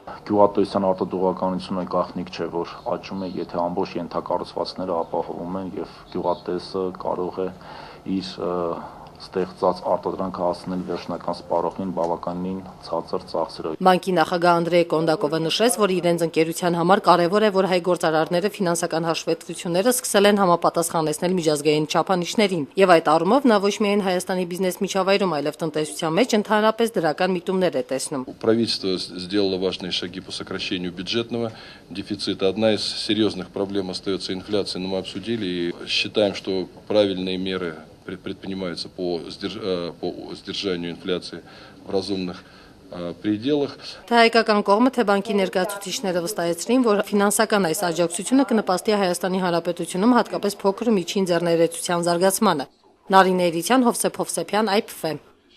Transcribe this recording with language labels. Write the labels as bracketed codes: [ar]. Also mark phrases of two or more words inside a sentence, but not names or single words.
[hy] Գյուղատնտեսության արտադրողականությունը գաղտնիք չէ, որ աճում է, եթե ամբողջ ենթակառուցվածքները ապահովում են եւ գյուղատնտեսը կարող է իր ստեղծած արտադրանքը հասցնել վերջնական սպառողին բավականին ցածր ծախսերով։ Բանկի նախագահ Անդրեյ Կոնդակովը նշեց, որ իրենց ընկերության համար կարևոր է, որ հայ գործարարները ֆինանսական հաշվետվությունները սկսել են համապատասխանեցնել միջազգային չափանիշներին, եւ այդ առումով նա ոչ միայն Հայաստանի բիզնես միջավայրում, այլև տնտեսության մեջ ընդհանրապես դրական միտումներ է տեսնում։ [ru] Правительство сделало важные шаги по сокращению бюджетного дефицита. Одна из серьезных проблем остается инфляция, но мы обсудили и считаем, что правильные меры предпринимаются по сдержанию инфляции в разумных пределах. [hy] Թե հայկական կողմը, թե բանկի ներկայացուցիչները վստահեցրին, որ ֆինանսական այս աջակցությունը կնպաստի Հայաստանի Հանրապետությունում հատկապես փոքր ու միջին ձեռներեցության զարգացմանը։ Նարինե Էրիցյան, Հովսեփ Հովսեփյան, IPF